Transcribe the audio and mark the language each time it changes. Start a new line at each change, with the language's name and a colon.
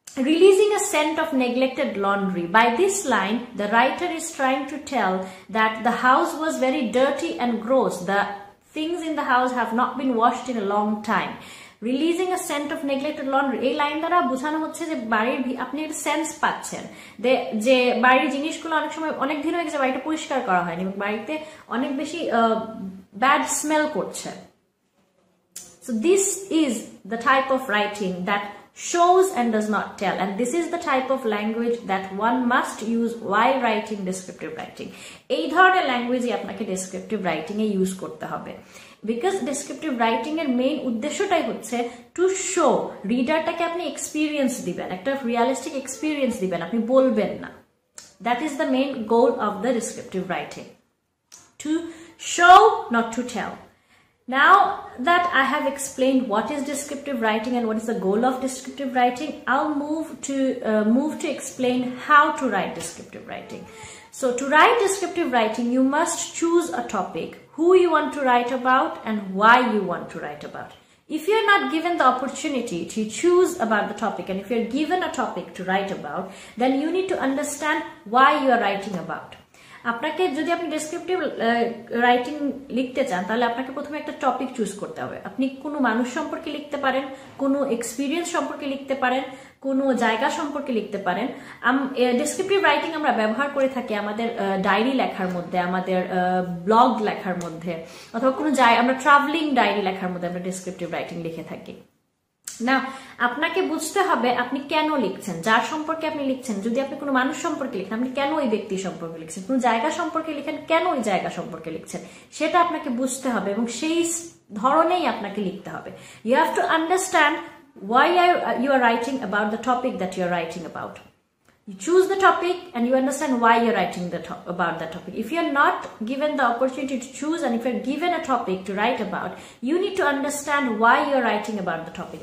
English: Releasing a scent of neglected laundry. By this line, the writer is trying to tell that the house was very dirty and gross. The things in the house have not been washed in a long time. Releasing a scent of neglected laundry.
Bangla: এই line দ্বারা বোঝানো হচ্ছে যে বাড়ির আপনি একটা sense পাচ্ছেন যে বাড়ির জিনিসগুলো অনেক সময় অনেক দিন হয়ে গেছে, বাড়িটা পরিষ্কার করা হয়নি, বাড়িতে অনেক বেশি ব্যাড স্মেল করছে।
English: So this is the type of writing that shows and does not tell, and this is the type of language that one must use while writing descriptive writing.
Bangla: এই ধরনের ল্যাঙ্গুয়েজই আপনাকে ডেসক্রিপটিভ রাইটিং এ use করতে হবে। Because descriptive writing এর main উদ্দেশ্যটাই হচ্ছে
English: to show,
Bangla: রিডারটাকে আপনি experience দিবেন, একটা রিয়ালিস্টিক এক্সপিরিয়েন্স দিবেন, আপনি বলবেন না।
English: That is the main goal of the descriptive writing, to show, not to tell. Now that I have explained what is descriptive writing and what is the goal of descriptive writing, I'll move to explain how to write descriptive writing. So to write descriptive writing, you must choose a topic, who you want to write about and why you want to write about. If you're not given the opportunity to choose about the topic, and if you're given a topic to write about, then you need to understand why you are writing about.
Bangla: আপনাকে যদি আপনি descriptive writing লিখতে চান তাহলে আপনাকে প্রথমে একটা topic choose করতে হবে। আপনি কোনো মানুষ সম্পর্কে লিখতে পারেন, কোনো এক্সপিরিয়েন্স সম্পর্কে লিখতে পারেন, কোনো জায়গা সম্পর্কে লিখতে পারেন। ডেসক্রিপটিভ রাইটিং আমরা ব্যবহার করে থাকি আমাদের ডায়েরি লেখার মধ্যে, আমাদের ব্লগ লেখার মধ্যে, অথবা কোনো আমরা ট্রাভেলিং ডায়েরি লেখার মধ্যে আমরা ডেসক্রিপটিভ রাইটিং লিখে থাকি। না, আপনাকে বুঝতে হবে আপনি কেন লিখছেন, যার সম্পর্কে আপনি লিখছেন। যদি আপনি কোনো মানুষ সম্পর্কে লিখেন, আপনি কেন ওই ব্যক্তি সম্পর্কে লিখছেন, কোনো জায়গা সম্পর্কে লিখেন, কেন ওই জায়গা সম্পর্কে লিখছেন, সেটা আপনাকে বুঝতে হবে এবং সেই ধরনেই আপনাকে লিখতে হবে।
English: You have to understand why you are writing about the topic that you are writing about. You choose the topic and you understand why you're writing about that topic. If you're not given the opportunity to choose, and if you're given a topic to write about, you need to understand why you're writing about the topic.